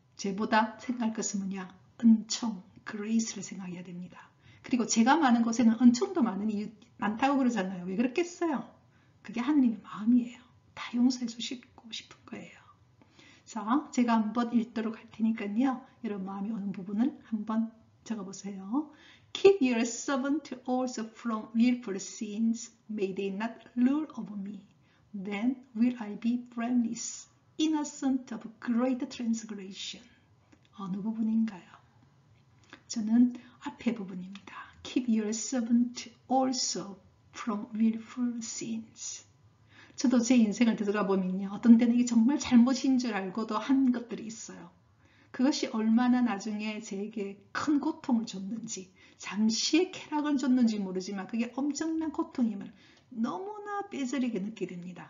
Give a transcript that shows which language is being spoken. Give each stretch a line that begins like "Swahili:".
Korean: 죄보다 생각할 것은 뭐냐? 은총, 그레이스를 생각해야 됩니다. 그리고 죄가 많은 곳에는 은총도 많다고 그러잖아요. 왜 그렇겠어요? 그게 하느님의 마음이에요. 다 용서해 주시고 싶은 거예요. 자, 제가 한번 읽도록 할 테니까요. 여러분 마음이 오는 부분을 한번 적어보세요.
English: Keep your servant also from willful sins. May they not rule over me. Then will I be blameless, innocent of great transgression.
Korean: 어느 부분인가요? 저는 앞에 부분입니다.
English: Keep your servant also from willful sins.
Korean: 저도 제 인생을 되돌아보면요. 어떤 때는 이게 정말 잘못인 줄 알고도 한 것들이 있어요. 그것이 얼마나 나중에 제게 큰 고통을 줬는지, 잠시의 쾌락을 줬는지 모르지만 그게 엄청난 고통임을 너무나 뼈저리게 느끼게 됩니다.